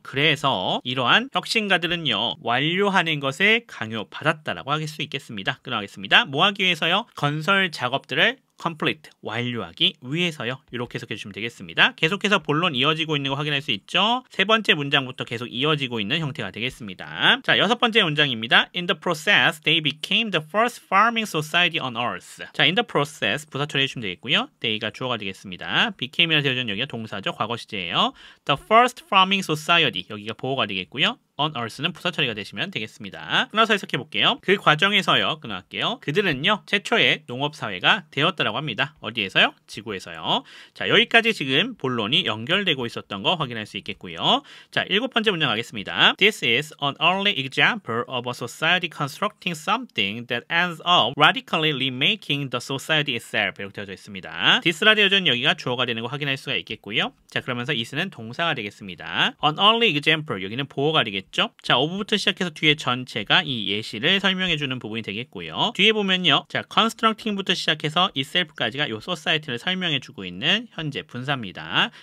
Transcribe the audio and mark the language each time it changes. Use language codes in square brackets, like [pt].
[ko] 그래서 이러한 혁신가들은요. 완료하는 것을 강요받았다라고 할 수 있겠습니다. 끊어가겠습니다. 뭐 하기 위해서요? 건설 작업들을 complete, 완료하기 위해서요. 이렇게 해석해 주시면 되겠습니다. 계속해서 본론 이어지고 있는 거 확인할 수 있죠. 세 번째 문장부터 계속 이어지고 있는 형태가 되겠습니다. 자, 여섯 번째 문장입니다. [en] In the process, they became the first farming society on earth. [ko] 자, [en] in the process, [ko] 부사 처리해 주시면 되겠고요. they가 주어가 되겠습니다. became이라 되어진 여기가 동사죠. 과거 시제예요. [en] The first farming society, [ko] 여기가 보어가 되겠고요. [en] on earth [ko] 는 부사 처리가 되시면 되겠습니다. 끊어서 해석해 볼게요. 그 과정에서요. 끊어갈게요. 그들은요. 최초의 농업사회가 되었다라고 합니다. 어디에서요? 지구에서요. 자, 여기까지 지금 본론이 연결되고 있었던 거 확인할 수 있겠고요. 자, 일곱 번째 문장 가겠습니다. [en] This is an early example of a society constructing something that ends up radically remaking the society itself. [ko] 이렇게 되어져 있습니다. this라 되어져 있는 여기가 주어가 되는 거 확인할 수가 있겠고요. 자, 그러면서 is는 동사가 되겠습니다. [en] An early example, [ko] 여기는 보어가 되겠죠. 자, of부터 시작해서 뒤에 전체가 이 예시를 설명해주는 부분이 되겠고요. 뒤에 보면요. 자, constructing부터 시작해서 itself까지가 이 society를 설명해주고 있는 현재 분사입니다.